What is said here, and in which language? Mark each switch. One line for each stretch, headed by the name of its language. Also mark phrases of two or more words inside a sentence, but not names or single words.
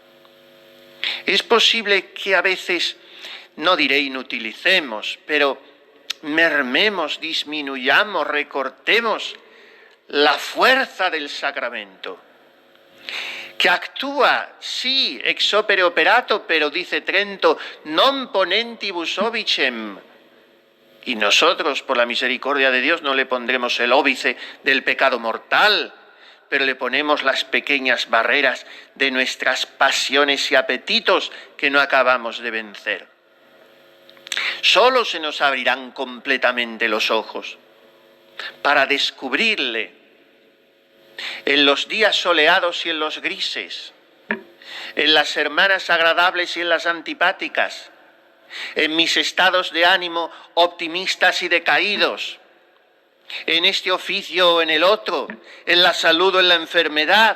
Spanish: Es posible que a veces, no diré inutilicemos, pero mermemos, disminuyamos, recortemos la fuerza del sacramento, que actúa, sí,
Latin: ex opere operato,
Spanish: pero dice Trento,
Latin: non ponentibus obicem.
Spanish: Y nosotros, por la misericordia de Dios, no le pondremos el óbice del pecado mortal, pero le ponemos las pequeñas barreras de nuestras pasiones y apetitos que no acabamos de vencer. Solo se nos abrirán completamente los ojos para descubrirle en los días soleados y en los grises, en las hermanas agradables y en las antipáticas, en mis estados de ánimo optimistas y decaídos, en este oficio o en el otro, en la salud o en la enfermedad.